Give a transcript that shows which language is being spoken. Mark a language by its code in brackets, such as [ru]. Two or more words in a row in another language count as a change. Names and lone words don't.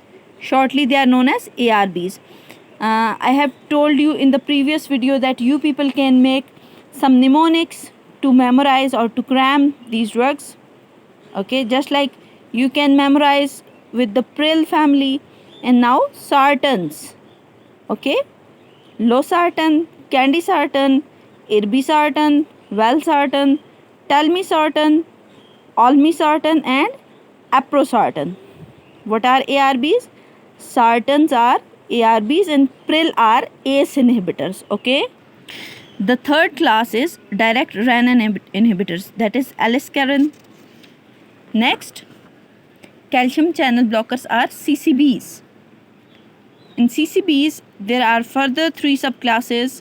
[en] Shortly they are known as ARBs. I have told you in the previous video that you people can make some mnemonics to memorize or to cram these drugs. Okay, just like you can memorize with the PRIL family. And now sartans. Okay, losartan, candesartan, irbesartan, valsartan, telmisartan, olmesartan and aprosartan. What are ARBs? Sartans are ARBs and PRIL are ACE inhibitors. Okay, the third class is direct renin inhibitors, that is aliskiren. Next, calcium channel blockers are CCBs. In CCBs, there are further 3 subclasses.